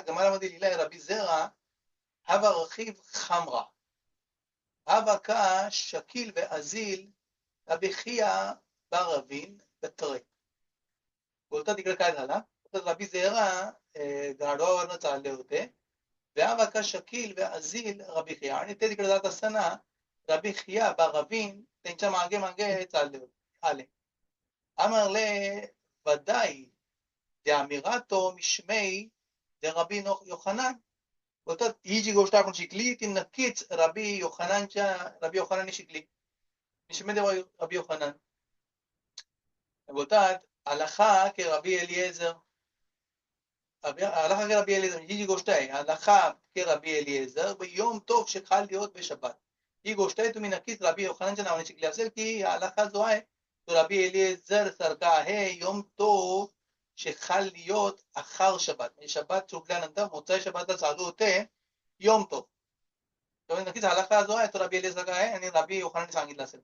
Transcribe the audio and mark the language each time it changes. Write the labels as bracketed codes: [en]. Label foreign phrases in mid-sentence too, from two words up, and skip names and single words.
[mr] गमारामध्ये लिहिलंय [arc] רבי זירא הוה רכיב חמרא הוה קא שקיל ואזיל רבי חייא בר אבין בתריה. [mr] बोलतात तिकडे काय झाला, तर रबी झेरा गाढवावरनं चालले होते, [arc] והוה קא שקיל ואזיל רבי חייא, [mr] आणि ते तिकडे जात असताना रबी खिया बारवीन त्यांच्या मागे मागे चालले होते आले. [arc] אמר ודאי דאמירתו משמי דרבי יוחנन. [mr] बोलतात ही जी गोष्ट आपण शिकली ती नक्कीच रबी योहानांनी शिकली. [he] משמי रबी योहानन बोलतात הלכה כרבי אליעזר. הלכה כרבי אליעזר, [mr] ही जी गोष्ट आहे [he] הלכה כרבי אליעזר ביום טוב שחל להיות בשבת. [mr] ही गोष्ट आहे तुम्ही नक्कीच रबी योहाननच्या नावाने शिकली असेल की हलाखा जो आहे तो रबी एलिएझर सारखा आहे, [he] יום טוב שחל להיות אחר שבת, [mr] म्हणजे शबात सुटल्यानंतर मोचाई शबातला चालू होते योम तो. नक्कीच हलाखा जो आहे तो रबी एलिएझर आहे आणि रबी योहानने सांगितलं असेल.